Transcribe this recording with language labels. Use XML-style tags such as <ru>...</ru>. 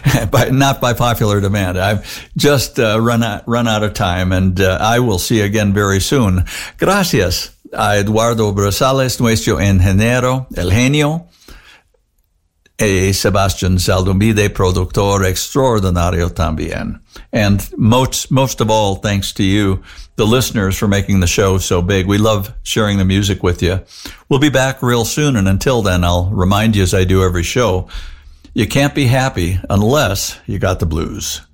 <en>But not by popular demand. I've just run out of time, and I will see you again very soon.</en> <es>Gracias a Eduardo Brazales, nuestro ingeniero, el genio, y Sebastián Zaldumbide, productor extraordinario también.</es> <en>And most of all, thanks to you, the listeners, for making the show so big. We love sharing the music with you. We'll be back real soon, and until then, I'll remind you, as I do every show, you can't be happy unless you got the blues.</en>